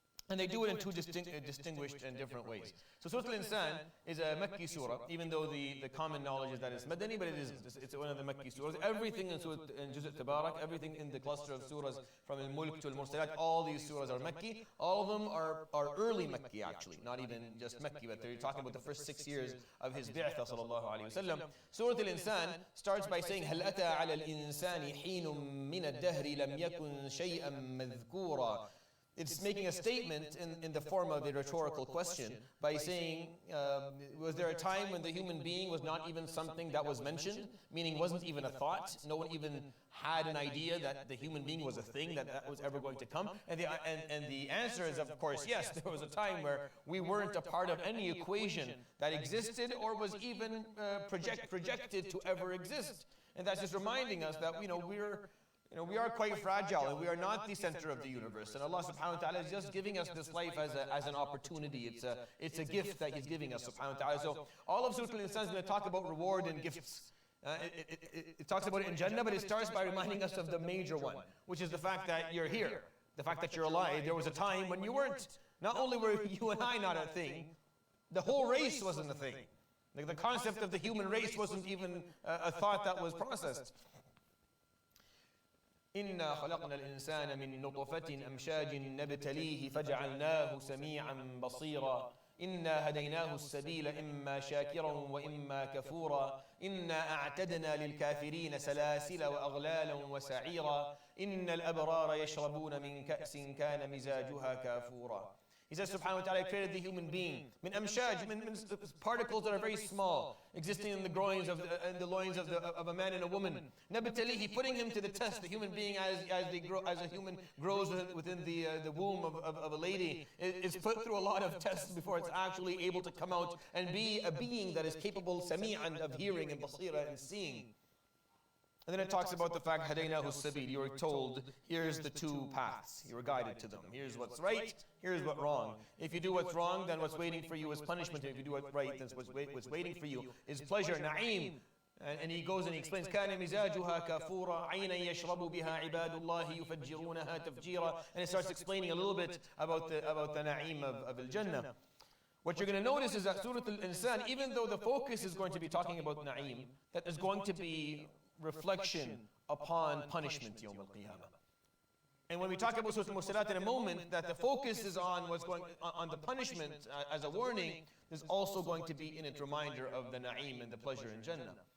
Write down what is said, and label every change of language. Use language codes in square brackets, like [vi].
[en] And they do it in two distinguished and different ways. So Surat Al-Insan is a Makki surah, even though the common knowledge is that it's Madani, but it isn't. It's one of the Makki surahs. Everything in Juz' Tabarak, everything in the cluster of surahs from Al-Mulk to Al-Mursalat, all these surahs are Makki. All of them are early Makki actually, not even just Makki, but they're talking about the first 6 years of his bi'tha sallallahu alayhi wa sallam. Surah Al-Insan starts by saying, [ar] هَلْ أَتَى عَلَى الْإِنسَانِ حِينٌ مِّنَ الدَّهْرِ لَمْ يَكُنْ شَيْئًا مَذْكُورًا. [en] It's making a statement in the form of a rhetorical question by saying, was there a time when the human being was not even something that was mentioned, meaning wasn't even a thought? No one even had an idea that the human being was a thing that was ever going to come? And the answer is, of course, yes, there was a time where we weren't a part of any equation that existed or was even projected to ever exist. And that's just reminding us that we are quite fragile, and we are not the center of the universe. And Allah subhanahu wa ta'ala is just giving us this life as an opportunity. It's a gift that He's giving us subhanahu wa ta'ala. So all of Surah Al-Insan is going to talk about reward and gifts. It talks about it in Jannah, but it starts by reminding us of the major one, which is the fact that you're here, the fact that you're alive. There was a time when you weren't. Not only were you and I not a thing, the whole race wasn't a thing. Like the concept of the human race wasn't even a thought that was processed. [ar] إنا خلقنا الإنسان من نطفة أمشاج نبتليه فجعلناه سميعا بصيرا إنا هديناه السبيل إما شاكرا وإما كفورا إنا أعتدنا للكافرين سلاسل وأغلالا وسعيرا إن الأبرار يشربون من كأس كان مزاجها كافورا. [en] He says, subhanahu wa ta'ala, created the human being. Min amshaj, min particles that are very small, existing in the groins of the loins of a man and a woman. Nabtalihi, putting him to the test, the human being as a human grows within the womb of a lady, is put through a lot of tests before it's actually able to come out and be a being that is capable, sami'an, of hearing, and basira, and seeing. And then it talks about the fact, hadaynahu sabil, you were told, here's the two paths. You were guided to them. Here's what's right, here's what's wrong. If you do what's wrong, then what's waiting for you is punishment. If you do what's right, then what's waiting for you is pleasure, na'im. And he goes and he explains, [ar] كَانَ مِزَاجُهَا كَافُورًا عَيْنًا يَشْرَبُ بِهَا عِبَادُ اللَّهِ يُفَجِّرُونَهَا تَفْجِيرًا. [en] And it starts explaining a little bit about the na'im of al-Jannah. What you're going to notice is that Surah Al-Insan, even though the focus is going to be talking about na'im, that is going to be reflection upon punishment Yawm al-Qiyamah. And when we talk about Surah Al-Mursalat in a moment, that the focus is on what's going on the punishment as a warning, there's also going to be in it reminder of the na'im and the pleasure in Jannah.